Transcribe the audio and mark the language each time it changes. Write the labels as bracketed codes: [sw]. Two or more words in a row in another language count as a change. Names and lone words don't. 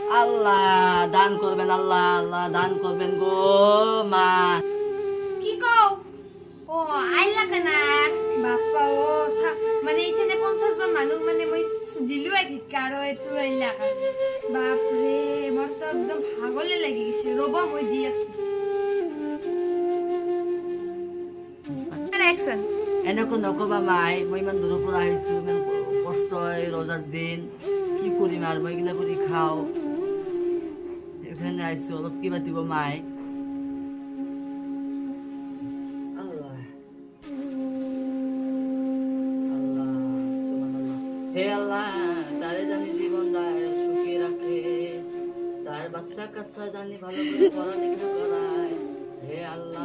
[bn] আল্লাহ দান করবেন, আল্লাহ আল্লাহ দান করবেন গো মা। কি কও? ও আইলা কেনা বাপ্পা ও মানে এখানে 50 জন মানুষ মানে মই দিলো ভিক্ষা আর এতু আইলা কেন? বাপরে মোর তো একদম ভাগলে লাগি গেছে, রব মই দি আছো। অ্যাকশন। [as] এনেকো নকবা মাই, মই ইমান দূৰৰ পৰা আহিছো, ইমান কষ্ট হয় ৰজাৰ দিন, কি কৰিম আৰু মই এইগিলা কৰি খাওঁ, এখানে আহিছো, অলপ কিবা দিব মাই। [ar] الله الله سبحان الله. [bn] হে আল্লাহ, তারে জানি জীবন সুখী রাখে, তার বাচ্চা কাচ্চা জানি ভালো করে পড়ালেখা করায়।